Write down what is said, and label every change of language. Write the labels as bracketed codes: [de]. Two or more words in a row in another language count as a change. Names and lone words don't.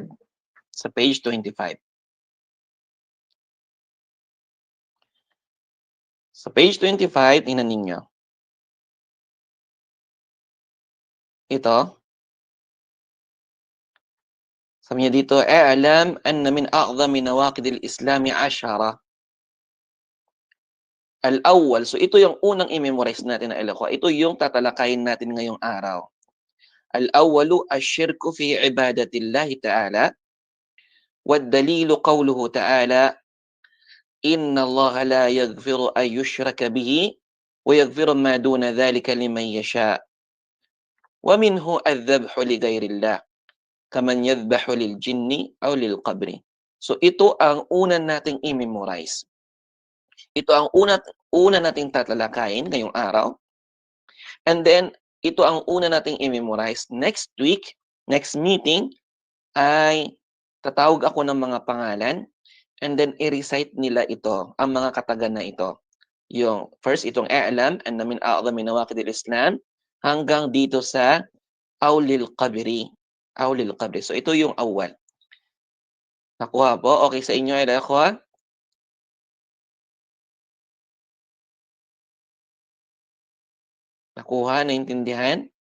[tl] Sa page 25. Sa page 25, tingnan ninyo. Ito. Sabi niya dito, [ar] "اعلم أن من أعظم نواقض الإسلام 10." الأول, [tl] so ito yung unang i-memorize natin na ikhwa. Ito yung tatalakayin natin ngayong araw. [ar] الأول الشرك في عبادة الله تعالى. والدليل قوله تعالى: "إن الله لا يغفر أن يشرك به ويغفر ما دون ذلك لمن يشاء." ومنه الذبح لغير الله، كمن يذبح للجن أو للقبر. [tl] So ito ang una nating i-memorize. Ito ang una nating tatalakayin ngayong araw. [en] And then, [tl] ito ang una nating i-memorize. [en] Next week, next meeting, [tl] ay tatawag ako ng mga pangalan [en] and then [tl] i-recite nila ito, ang mga katagan na ito. Yung first, itong [ar] اعلم أن من أعظم نواقض الإسلام [tl] hanggang dito sa [ar] أو للقبر. أو للقبر. [tl] So ito yung awal. Nakuha po? Okay sa inyo, nakuha? Nakuha? Naintindihan?